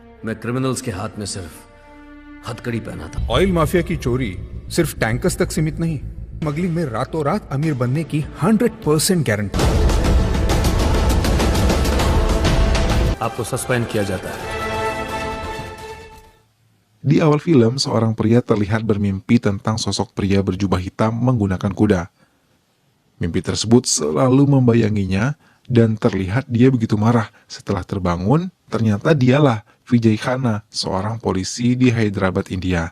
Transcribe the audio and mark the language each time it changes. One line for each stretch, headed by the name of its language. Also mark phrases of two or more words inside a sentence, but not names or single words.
Hindi: मैं क्रिमिनल्स के हाथ में सिर्फ हथकड़ी पहना था।
English: oil mafia
Hindi: की चोरी सिर्फ टैंकर्स तक सीमित नहीं, स्मगलिंग में रातों रात अमीर बनने की 100% गारंटी। आपको सस्पेंड किया जाता है।
Indonesian: Di awal film, seorang pria terlihat bermimpi tentang sosok pria berjubah hitam menggunakan kuda. Mimpi tersebut selalu membayanginya dan terlihat dia begitu marah. Setelah terbangun, ternyata dialah Vijay Khanna, seorang polisi di Hyderabad, India.